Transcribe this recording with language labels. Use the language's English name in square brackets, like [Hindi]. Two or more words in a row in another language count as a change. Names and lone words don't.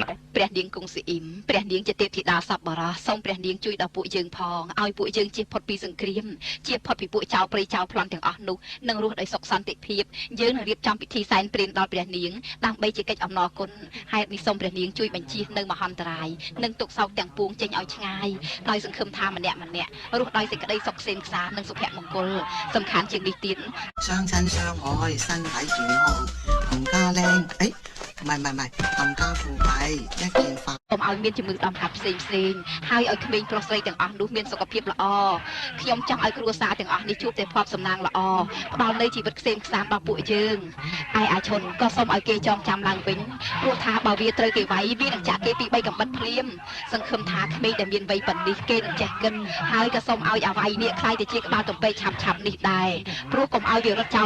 [Khmer] ព្រះនាងគង់ស៊ីអ៊ីមព្រះនាងជាទេពធីតាសពបរោះសូមព្រះនាងជួយដល់ពួកយើងផងឲ្យពួកយើងជៀសផុតពីសង្គ្រាមជៀសផុតពីពួកចៅព្រៃចៅប្លន់ទាំងអស់នោះនឹងរស់ដោយសុខសន្តិភាពយើងនឹងរៀបចំពិធីសែនព្រេនដល់ព្រះនាងដើម្បីជាកិច្ចអំណរគុណហេតុនេះសូមព្រះនាងជួយបញ្ជៀសនៅមហន្តរាយនិងទុក្ខសោកទាំងពួងចេញឲ្យឆ្ងាយដោយសង្ឃឹមថាម្នាក់រស់ដោយសេចក្តីសុខសេនខ្សាននិងសុភមង្គលសំខាន់ជាងនេះទៀត [Cantonese] 雙親相愛身體健康冚家靚，誒，唔係，冚家富貴一件發。 [Khmer] កុំឲ្យមានជំងឺដំណាប់ផ្សេងហើយឲ្យក្មេងប្រុសស្រីទាំងអស់នោះមានសុខភាពល្អខ្ញុំចង់ឲ្យគ្រួសារទាំងអស់នេះជួបតែភ័ព្វសំណាងល្អផ្ដល់នូវជីវិតក្សេមក្សាន្តដល់ពួកយើងឯអាឈុនក៏សូមឲ្យគេចងចាំឡើងវិញព្រោះថាបើវាត្រូវគេវាយ វានឹងចាក់គេពី3កំបិតភ្លាមសង្ឃឹមថាក្មេងដែលមានវ័យប៉ុណ្នេះគេនឹងចេះគិតហើយក៏សូមឲ្យអាវ៉ៃនេះខ្លាយទៅជាក្បាលទំពេកឆាប់នេះដែរព្រោះកុំឲ្យវារត់ចោល